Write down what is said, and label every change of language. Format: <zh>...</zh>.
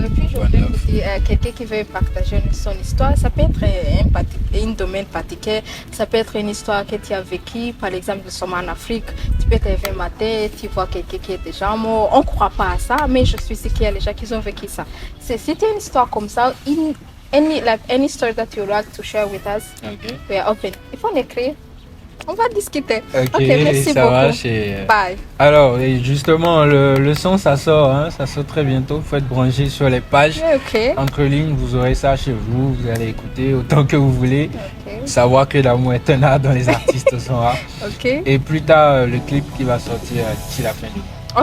<fr>Et puis je voulais vous dire, quelqu'un qui veut partager son histoire, ça peut être un domaine particulier, ça peut être une histoire que tu as vécue, par exemple, nous sommes en Afrique, tu peux te lever un matin, tu vois quelqu'un qui est déjà mort, on ne croit pas à ça, mais je suis sûre qu'il y a des gens qui ont vécu ça. Si tu as une histoire comme ça,</fr> <en>any story that you would like to share with us, we are open.</en> <fr>Il faut l'écrire. On va discuter. Ok, merci beaucoup. Marche Bye. Alors, justement, le son, ça sort, hein, ça sort très bientôt. Il faut être branché sur les pages. Entre lignes, vous aurez ça chez vous. Vous allez écouter autant que vous voulez. Savoir que l'amour est un art dont les artistes sont rares. Et plus tard, le clip qui va sortir d'ici la fin du mois.</fr>